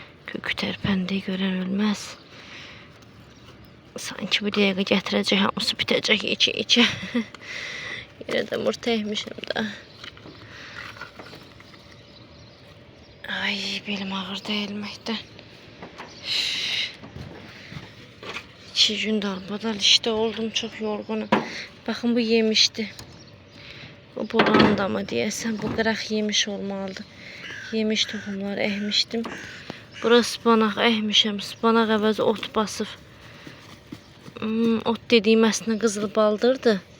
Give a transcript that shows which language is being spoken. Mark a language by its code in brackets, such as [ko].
[az] Kökü tərpəndiyi görən ölməz. Sanki bir dəqiqə gətirəcək, hamısı bitəcək içə. Yenə də murta əkmişəm da. Ay, belim ağırdı əyilməkdən. [tr] 2 gün dalbadal işte oldum, çok yorgunum. Bakın bu yemişti. Bu boranda mı diyesem, [az] bu qıraq yemiş olmalıdır. Yemiş toxumları əkmişdim. Burası spanaq əkmişəm. Spanaq əvəzi ot basıb. Ot dediyim əslində qızıl baldırdı.